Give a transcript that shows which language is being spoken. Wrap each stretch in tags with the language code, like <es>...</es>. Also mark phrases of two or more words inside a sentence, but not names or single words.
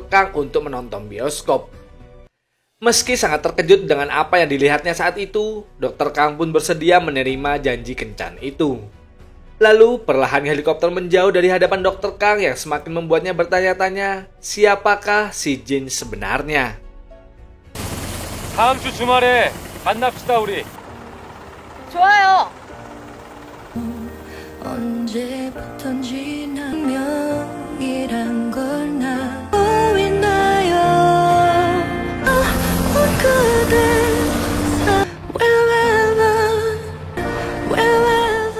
<id>Kang untuk menonton bioskop. Meski sangat terkejut dengan apa yang dilihatnya saat itu, Dr. Kang pun bersedia menerima janji kencan itu. Lalu, perlahan helikopter menjauh dari hadapan Dr. Kang yang semakin membuatnya bertanya-tanya, siapakah Si Jin sebenarnya?</id> <ko>다음 주 주말에 만납시다 우리. 좋아요. 언제부턴지 운명이란 걸 알고 있나요? 그대 wherever</ko>